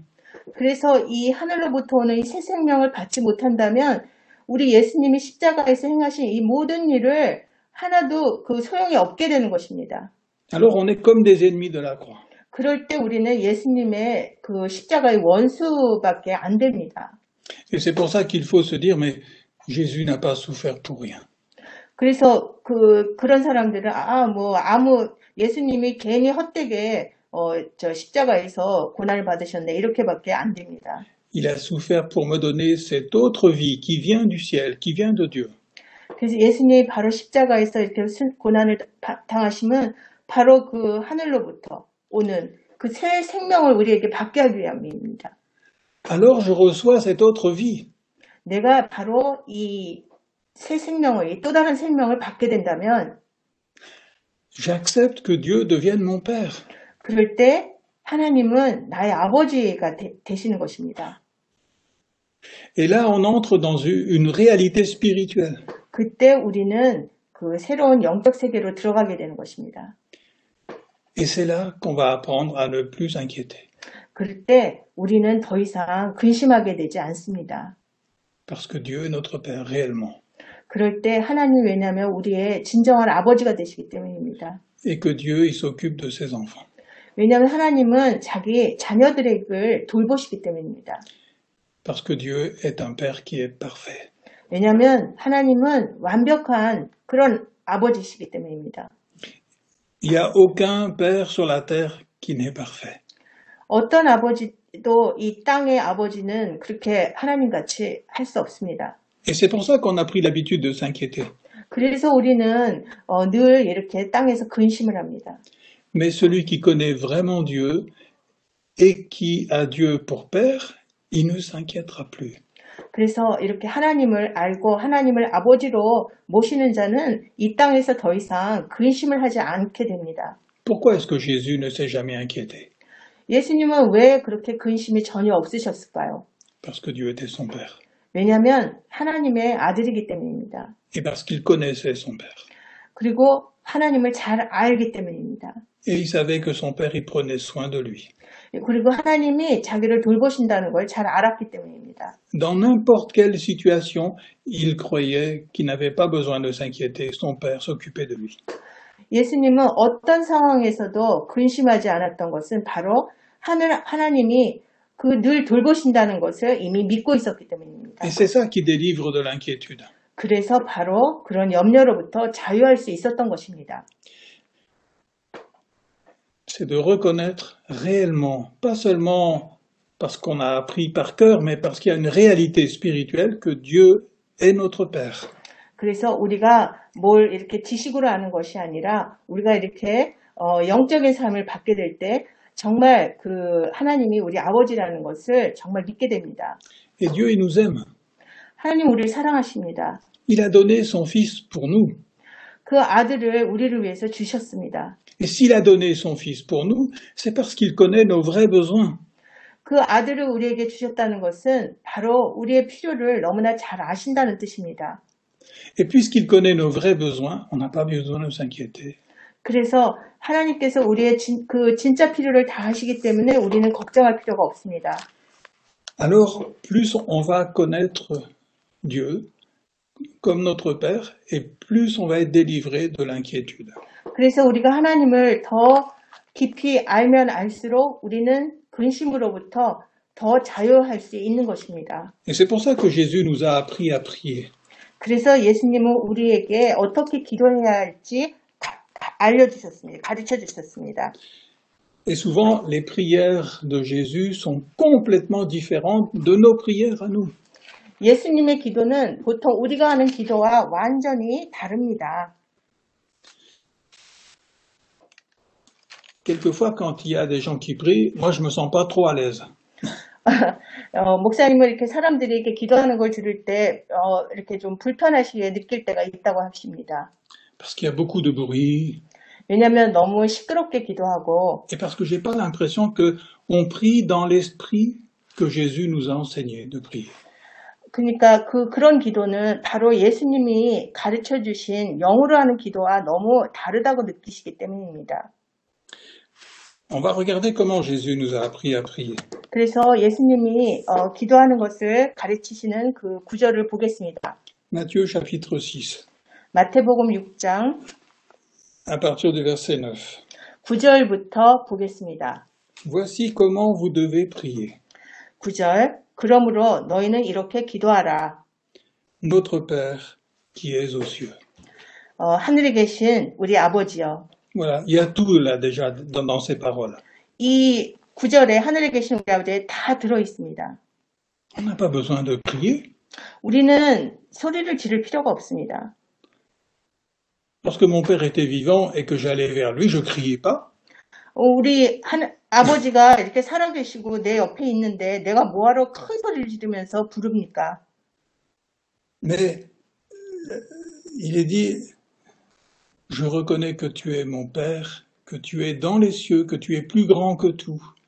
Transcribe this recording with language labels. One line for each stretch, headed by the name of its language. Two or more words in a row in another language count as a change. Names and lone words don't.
Korean: 그래서 이 하늘로부터 오는 이 새 생명을 받지 못한다면 우리 예수님이 십자가에서 행하신 이 모든 일을 하나도 그 소용이 없게 되는 것입니다.
French: Alors, on est comme des ennemis de la croix.
Korean: 그럴 때 우리는 예수님의 그 십자가의 원수밖에 안 됩니다.
French: Et c'est pour ça qu'il faut se dire, mais Jésus n'a pas souffert pour rien.
Korean: 그래서 그런 사람들은 예수님이 괜히 헛되게 십자가에서 고난을 받으셨네 이렇게밖에 안 됩니다.
French: Il a souffert pour me donner cette autre vie qui vient du ciel, qui vient de Dieu.
Korean: 그래서 예수님이 바로 십자가에서 이렇게 고난을 당하시면 바로 그 하늘로부터 오는 그 새 생명을 우리에게 받게 하기 위함입니다.
French: Alors je reçois cette autre vie.
Korean: 내가 바로 이 새 생명을, 이 또 다른 생명을 받게 된다면
French: J'accepte que Dieu devienne mon Père.
Korean: 그럴 때 하나님은 나의 아버지가 되시는 것입니다.
French: Et là, on entre dans une réalité spirituelle.
Korean: 그때 우리는 그 새로운 영적 세계로 들어가게 되는 것입니다.
French: Et c'est là qu'on va apprendre à ne plus s'inquiéter.
Korean: 그럴 때 우리는 더 이상 근심하게 되지 않습니다.
French: Parce que Dieu est notre Père réellement.
Korean: 그럴 때 하나님 왜냐하면 우리의 진정한 아버지가 되시기 때문입니다.
French: Et que Dieu, il s'occupe de ses enfants.
Korean: 왜냐하면 하나님은 자기 자녀들을 돌보시기 때문입니다.
French: Parce que Dieu est un Père qui est parfait.
Korean: 왜냐하면 하나님은 완벽한 그런 아버지시기 때문입니다.
French: Il n'y a aucun Père sur la terre qui n'est parfait.
Korean: 어떤 아버지도 이 땅의 아버지는 그렇게 하나님같이 할 수 없습니다.
French: Et c'est pour ça qu'on a pris l'habitude de s'inquiéter.
Korean: 그래서 우리는 늘 이렇게 땅에서 근심을 합니다.
French: Mais celui qui connaît vraiment Dieu et qui a Dieu pour Père, il ne s'inquiétera plus.
Korean: 그래서 이렇게 하나님을 알고 하나님을 아버지로 모시는 자는 이 땅에서 더 이상 근심을 하지 않게 됩니다.
French: Pourquoi est-ce que Jésus ne s'est jamais inquiété?
Korean: 예수님은 왜 그렇게 근심이 전혀 없으셨을까요?
French: Parce que Dieu était son Père.
Korean: 왜냐하면 하나님의 아들이기 때문입니다.
French: Et parce qu'il connaissait son Père.
Korean: 그리고 하나님을 잘 알기 때문입니다.
French: Et il savait que son Père, il prenait soin de lui.
Korean: 그리고 하나님이 자기를 돌보신다는 걸 잘 알았기 때문입니다.
French: Dans n'importe quelle situation, il croyait qu'il n'avait pas besoin de s'inquiéter. Son Père s'occupait de lui.
Korean: 예수님은 어떤 상황에서도 근심하지 않았던 것은 바로 하나님이 늘 돌보신다는 것을 이미 믿고 있었기 때문입니다.
French: Et c'est ça qui délivre de l'inquiétude.
Korean: 그래서 바로 그런 염려로부터 자유할 수 있었던 것입니다.
French: C'est de reconnaître réellement, pas seulement parce qu'on a appris par cœur, mais parce qu'il y a une réalité spirituelle que Dieu est notre Père.
Korean: 그래서 우리가 뭘 이렇게 지식으로 아는 것이 아니라 우리가 이렇게 영적인 삶을 받게 될 때 정말 그 하나님이 우리 아버지라는 것을 정말 믿게 됩니다.
French: Et Dieu, il nous aime.
Korean: 하나님 우리를 사랑하십니다.
French: Il a donné son Fils pour nous.
Korean: 그 아들을 우리를 위해서 주셨습니다.
French: Et s'il a donné son Fils pour nous, c'est parce qu'il connaît nos vrais besoins.
Korean: 그 아들을 우리에게 주셨다는 것은 바로 우리의 필요를 너무나 잘 아신다는 뜻입니다.
French: Et puisqu'il connaît nos vrais besoins, on n'a pas besoin de s'inquiéter.
Korean: 그래서 하나님께서 우리의 진짜 필요를 다 아시기 때문에 우리는 걱정할 필요가 없습니다.
French: Alors, plus on va connaître Dieu comme notre Père, et plus on va être délivré de l'inquiétude.
Korean: 그래서 우리가 하나님을 더 깊이 알면 알수록 우리는 근심으로부터 더 자유할 수 있는 것입니다.
French: Et c'est pour ça que Jésus nous a appris à prier.
Korean: 그래서 예수님은 우리에게 어떻게 기도해야 할지 알려주셨습니다. 가르쳐 주셨습니다.
French: Et souvent, les prières de Jésus sont complètement différentes de nos prières à nous.
Korean: 예수님의 기도는 보통 우리가 하는 기도와 완전히 다릅니다.
French: Quelquefois, quand il y a des gens qui prient, moi je me sens pas trop à l'aise.
Korean: 목사님을 이렇게 사람들이 이렇게 기도하는 걸 들을 때, 이렇게 좀 불편하시게 느낄 때가 있다고 하십니다.
French: Parce qu'il y a beaucoup de bruit.
Korean: 왜냐면 너무 시끄럽게 기도하고,
French: Et parce que j'ai pas l'impression que on prie dans l'esprit que Jésus nous a enseigné de prier.
Korean: 그러니까 그런 기도는 바로 예수님이 가르쳐 주신 영으로 하는 기도와 너무 다르다고 느끼시기 때문입니다.
French: On va regarder comment Jésus nous a appris à prier.
Korean: 그래서 예수님이 기도하는 것을 가르치시는 그 구절을 보겠습니다.
French: Matthieu chapitre 6,
Korean: 마태복음 6장
French: à partir du verset 9.
Korean: 9절부터 보겠습니다.
French: Voici comment vous devez prier.
Korean: 9절 그러므로 너희는 이렇게 기도하라.
French: Notre Père qui es aux cieux.
Korean: 하늘에 계신 우리 아버지여.
French: Voilà, il y a tout là déjà dans ces paroles.
Korean: 이 9절에 하늘에 계신 우리 아버지에 다 들어 있습니다.
French: On n'a pas besoin de prier.
Korean: 우리는 소리를 지를 필요가 없습니다.
French: Lorsque mon père était vivant et que j'allais vers lui, je criais pas.
Korean: 우리 아버지가 이렇게 살아계시고 내 옆에 있는데 내가 뭐하러 큰 소리를 지르면서 부릅니까?
French: Mais il est dit, je reconnais que tu es mon Père, que tu es dans les cieux, que tu es plus grand que tout.